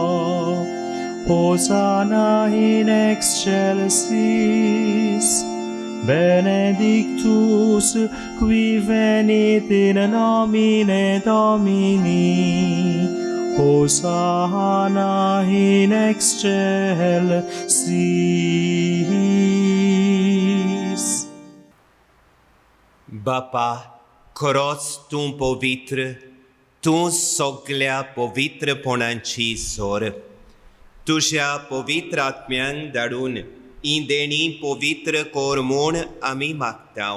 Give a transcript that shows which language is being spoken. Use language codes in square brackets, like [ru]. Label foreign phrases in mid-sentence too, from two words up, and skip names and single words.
[la] Hosanna in excelsis, benedictus qui venit in nomine Domini, Hosanna in excelsis. [kok] बापा, खरोच तूं पवित्र, तूं सगळ्या पवित्रपणांची सोर. तुज्या पवित्र आत्म्यांक धाडून ही देणी पवित्र कोर म्हूण आमी मागताव.